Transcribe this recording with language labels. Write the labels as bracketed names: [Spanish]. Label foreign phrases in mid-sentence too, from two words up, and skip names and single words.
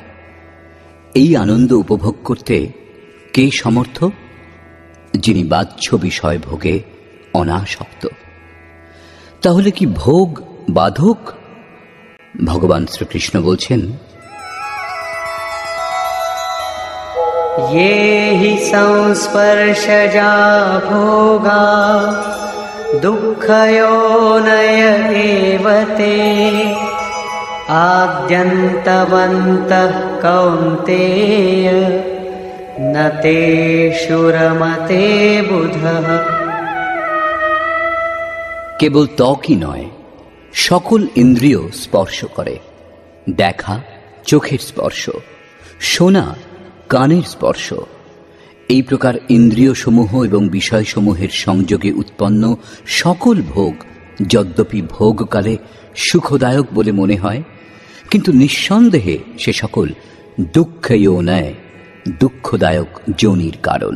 [Bangla] এই আনন্দ উপভোগ করতে কে সমর্থ? যিনি বাহ্য বিষয় ভোগে অনাসক্ত। তাহলে কি ভোগ বাধক? ভগবান শ্রীকৃষ্ণ বলছেন, [Sanskrit] ये हि संस्पर्शजा भोगा दुःखयोनय एव ते आद्यन्तवन्तः कौन्तेय न तेषु रमते बुधः। [Bangla] কেবল ত্বকই নয়, সকল ইন্দ্রিয় স্পর্শ করে। দেখা চোখের স্পর্শ, শোনা কানের স্পর্শ। এই প্রকার ইন্দ্রিয় সমূহ এবং বিষয়সমূহের সংযোগে উৎপন্ন সকল ভোগ যদ্যপি ভোগকালে সুখদায়ক বলে মনে হয়, কিন্তু নিঃসন্দেহে সে সকল দুঃখয়োনয়, দুঃখদায়ক যোনির কারণ।